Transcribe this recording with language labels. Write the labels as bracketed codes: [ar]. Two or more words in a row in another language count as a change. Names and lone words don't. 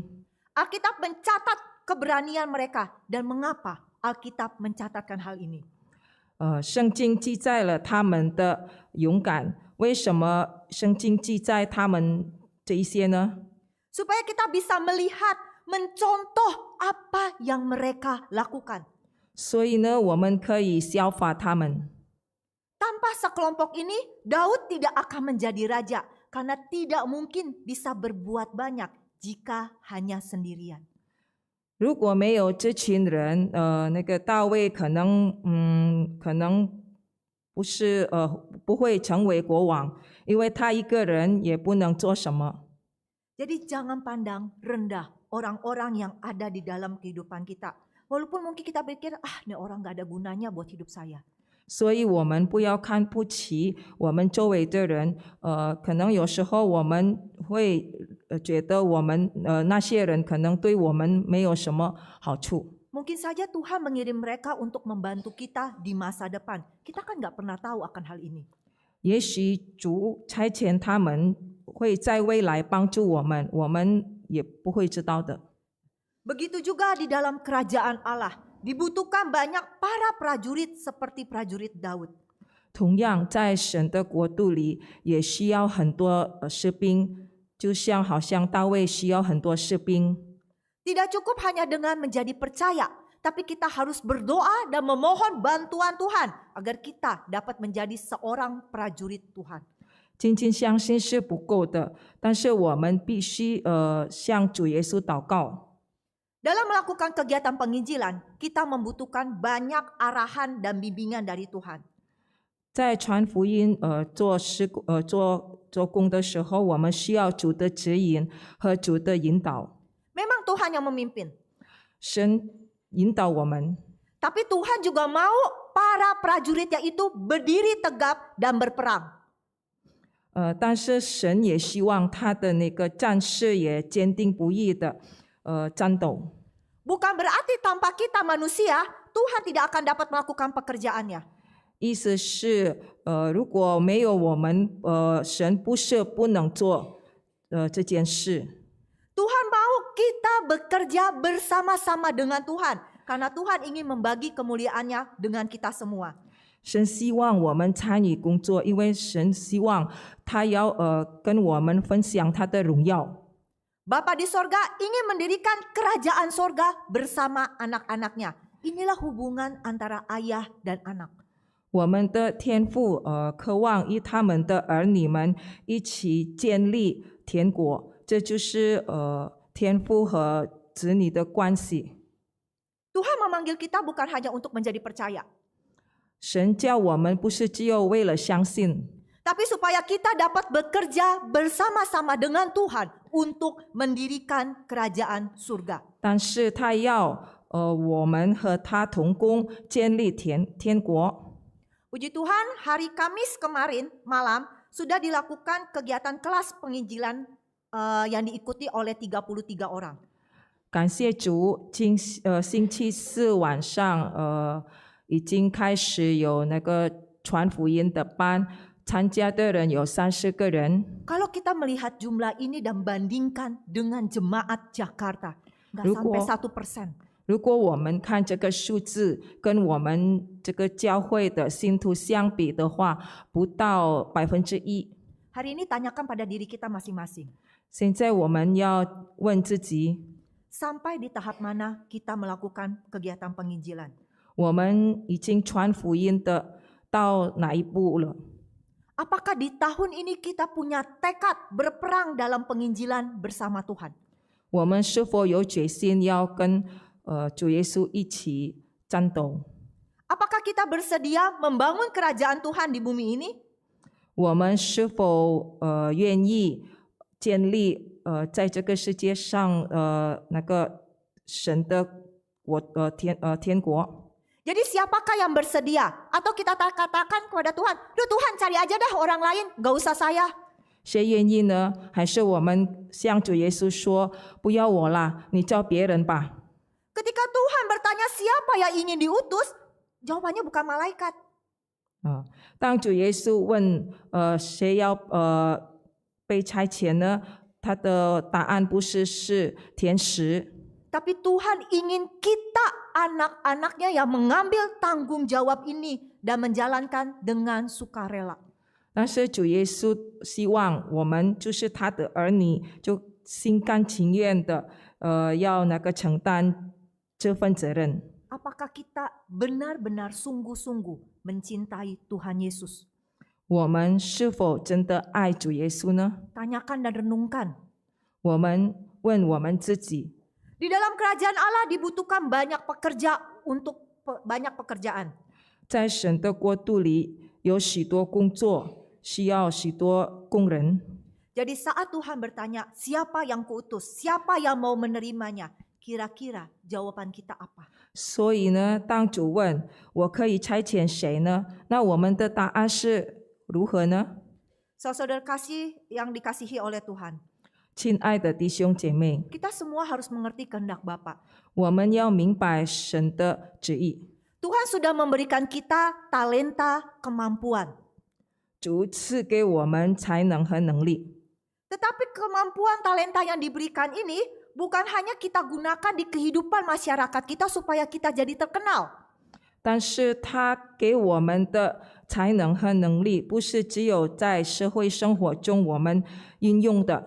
[id] Alkitab mencatat keberanian mereka. Dan mengapa Alkitab mencatatkan hal ini? [zh] 圣经记载了他们的勇敢，为什么圣经记载他们这一些呢？ [id] Supaya kita bisa melihat, mencontoh apa yang mereka lakukan. [zh] 所以呢，我们可以效法他们。 [id] Tanpa sekelompok ini, Daud tidak akan menjadi raja. Karena tidak mungkin bisa berbuat banyak jika hanya sendirian. [zh] 如果没有这群人，那个大卫可能不会成为国王，因为他一个人也不能做什么。 [id] Jadi jangan pandang rendah orang-orang yang ada di dalam kehidupan kita. Walaupun mungkin kita pikir, ini orang gak ada gunanya buat hidup saya. [zh] 所以我们不要看不起我们周围的人，可能有时候我们会觉得我们那些人可能对我们没有什么好处。 [id] Mungkin saja Tuhan mengirim mereka untuk membantu kita di masa depan. Kita kan gak pernah tahu akan hal ini. [zh] 也许主差遣他们会在未来帮助我们，我们也不会知道的。 [id] Begitu juga di dalam kerajaan Allah. Dibutuhkan banyak para prajurit seperti prajurit Daud. [zh] 同样，在神的国度里，也需要很多士兵，好像大卫需要很多士兵。 [id] Tidak cukup hanya dengan menjadi percaya, tapi kita harus berdoa dan memohon bantuan Tuhan agar kita dapat menjadi seorang prajurit Tuhan. [zh] 仅仅相信是不够的，但是我们必须向主耶稣祷告。 [id] Dalam melakukan kegiatan penginjilan, kita membutuhkan banyak arahan dan bimbingan dari Tuhan. [zh] 在传福音做工的时候，我们需要主的指引和主的引导。 [id] Memang Tuhan yang memimpin. [zh] 神引导我们， [id] Tapi Tuhan juga mau para prajuritnya itu berdiri tegap dan berperang. [zh] 但是神也希望他的那个战士也坚定不移的战斗。 [id] Bukan berarti tanpa kita manusia, Tuhan tidak akan dapat melakukan pekerjaannya. [zh] 意思是，如果没有我们，神不是不能做这件事。 [id] Tuhan mau kita bekerja bersama-sama dengan Tuhan. Karena Tuhan ingin membagi kemuliaannya dengan kita semua. [zh] 神希望我们参与工作，因为神希望他要跟我们分享他的荣耀。 [id] Bapa di sorga ingin mendirikan kerajaan sorga bersama anak-anaknya. Inilah hubungan antara ayah dan anak. [zh] 我们的天父渴望与他们的儿女们一起建立天国，这就是天父和子女的关系。 [id] Tuhan memanggil kita bukan hanya untuk menjadi percaya. [zh] 神叫我们不是只有为了相信， [id] Tapi supaya kita dapat bekerja bersama-sama dengan Tuhan untuk mendirikan kerajaan surga. [zh] 但是他要我们和他同工，建立天国。 [id] Puji Tuhan, hari Kamis kemarin malam sudah dilakukan kegiatan kelas penginjilan yang diikuti oleh 33 orang. [zh] 感谢主，星期四晚上已经开始有那个传福音的班，参加的人有30个人。 [id] Kalau kita melihat jumlah ini dan bandingkan dengan jemaat Jakarta, nggak Ruko. sampai 1%. [zh] 如果我们看这个数字，跟我们这个教会的信徒相比的话，不到1%。 [id] Hari ini tanyakan pada diri kita masing-masing. [zh] 现在我们要问自己， [id] Sampai di tahap mana kita melakukan kegiatan penginjilan? [zh] 我们已经传福音的到哪一步了？ [id] Apakah di tahun ini kita punya tekad berperang dalam penginjilan bersama Tuhan? [zh] 我们是否有决心要跟主耶稣一起战斗？ [id] Apakah kita bersedia membangun kerajaan Tuhan di bumi ini? [zh] 我们是否愿意建立在这个世界上那个神的天国？ [id] Jadi siapakah yang bersedia? Atau kita katakan kepada Tuhan, Duh Tuhan cari aja dah orang lain, gak usah saya. [zh] 谁愿意呢？还是我们向主耶稣说：“不要我啦，你叫别人吧。” [id] Ketika Tuhan bertanya siapa yang ingin diutus, jawabannya bukan malaikat. [zh] 当主耶稣问谁要被差遣呢？他的答案不是天使， [id] Tapi Tuhan ingin kita anak-anaknya yang mengambil tanggung jawab ini dan menjalankan dengan sukarela. [zh] 但是主耶稣希望我们就是他的儿女，就心甘情愿的要承担这份责任。 [id] Apakah kita benar-benar sungguh-sungguh mencintai Tuhan Yesus? [zh] 我们是否真的爱主耶稣呢？ [id] Tanyakan dan renungkan. [zh] 我们问我们自己， [id] Di dalam kerajaan Allah dibutuhkan banyak pekerjaan. [zh] 在神的国度里有许多工作，需要许多工人。 [id] Jadi saat Tuhan bertanya, siapa yang kuutus? Siapa yang mau menerimanya? Kira-kira jawaban kita apa? [zh] 所以呢，当主问我可以差遣谁呢？那我们的答案是如何呢？ [id] Saudara kasih yang dikasihi oleh Tuhan. [zh] 亲爱的弟兄姐妹， [id] Kita semua harus mengerti kehendak Bapa. [zh] 我们要明白神的旨意。 [id] Tuhan sudah memberikan kita talenta, kemampuan. [zh] 主赐给我们才能和能力， [id] Tetapi kemampuan talenta yang diberikan ini bukan hanya kita gunakan di kehidupan masyarakat kita supaya kita jadi terkenal. [zh] 但是他给我们的才能和能力，不是只有在社会生活中我们运用的。